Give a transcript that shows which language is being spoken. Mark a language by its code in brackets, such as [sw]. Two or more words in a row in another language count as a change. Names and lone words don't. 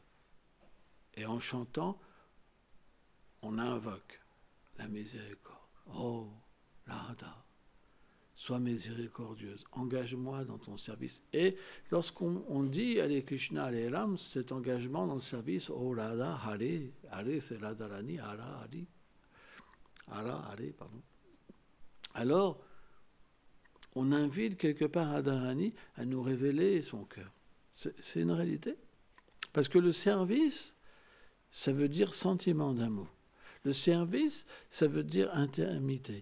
[fr] Et en chantant, on invoque la miséricorde. Oh, Radha, sois miséricordieuse, engage-moi dans ton service. Et lorsqu'on dit [sa] Hare Krishna, Hare Ram, [fr] cet engagement dans le service, oh Radha, [sa] Hare, Hare [fr] c'est Radharani, [sa] Hara, Hare, Hara, Hare, [fr] pardon. Alors, on invite quelque part Radharani à nous révéler son cœur. C'est une réalité. Parce que le service, ça veut dire sentiment d'amour. Le service, ça veut dire intimité.